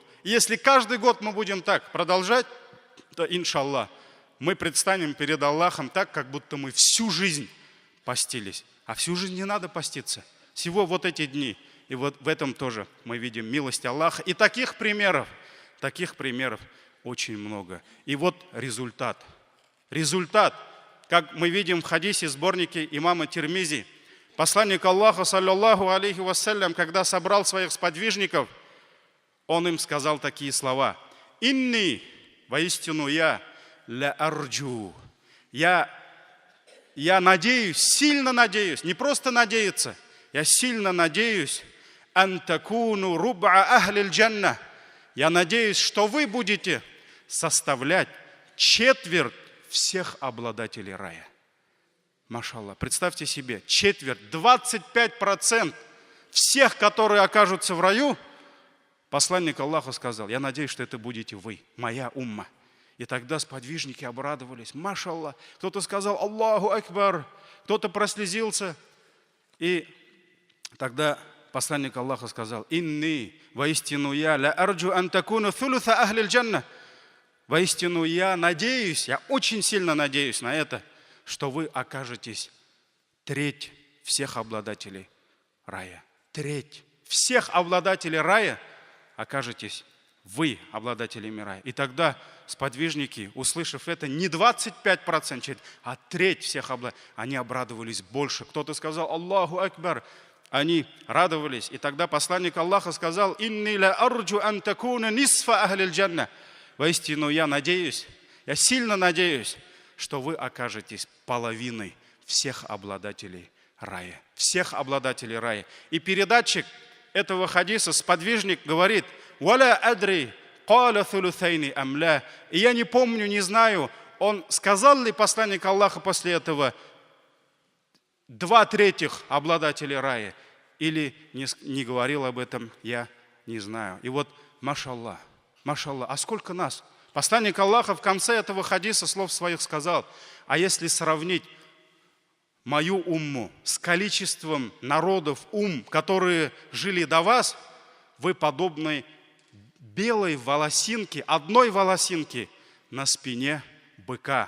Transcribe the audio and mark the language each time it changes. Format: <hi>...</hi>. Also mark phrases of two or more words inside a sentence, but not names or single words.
<ru>И если каждый год мы будем так продолжать, то, иншаллах, мы предстанем перед Аллахом так, как будто мы всю жизнь постились. А всю жизнь не надо поститься. Всего вот эти дни. И вот в этом тоже мы видим милость Аллаха. И таких примеров очень много. И вот результат. Результат, как мы видим в хадисе сборнике имама Тирмизи, посланник Аллаха,</ru> <ar>صلى الله عليه وسلم,</ar> <ru>когда собрал своих сподвижников, он им сказал такие слова. «Инни, воистину я,</ru> <ar>لأرجو».</ar> <ru>Я надеюсь, сильно надеюсь, не просто надеяться, я сильно надеюсь,</ru> <ar>«أن تكونوا ربع أهل الجنة».</ar> <ru>Я надеюсь, что вы будете составлять четверть всех обладателей рая. Машаллах, представьте себе, четверть, 25% всех, которые окажутся в раю, посланник Аллаха сказал, я надеюсь, что это будете вы, моя умма. И тогда сподвижники обрадовались, машаллах. Кто-то сказал</ru> <ar>الله أكبر,</ar> <ru>кто-то прослезился. И тогда посланник Аллаха сказал, «Инни, воистину я,</ru> <ar>لأرجو أن تكونوا ثلث أهل الجنة».</ar> <ru>Воистину я надеюсь, я очень сильно надеюсь на это, что вы окажетесь треть всех обладателей рая. Треть всех обладателей рая окажетесь вы, обладателями рая. И тогда сподвижники, услышав это, не 25%, а треть всех обладателей, они обрадовались больше. Кто-то сказал</ru> <ar>الله أكبر,</ar> <ru>они радовались. И тогда посланник Аллаха сказал,</ru> <ar>«إني لأرجو أن تكونوا نصف أهل الجنة».</ar> <ru>Воистину я надеюсь, я сильно надеюсь, что вы окажетесь половиной всех обладателей рая. Всех обладателей рая. И передатчик этого хадиса, сподвижник, говорит,</ru> <ar>«ولا أدري قال الثلثين أم لا».</ar> <ru>И я не помню, не знаю, он сказал ли посланник Аллаха после этого 2/3 обладателей рая, или не говорил об этом, я не знаю. И вот, машаллах, машаллах, а сколько нас? Посланник Аллаха в конце этого хадиса слов своих сказал, а если сравнить мою умму с количеством народов которые жили до вас, вы подобны белой волосинке, одной волосинке на спине быка.</ru>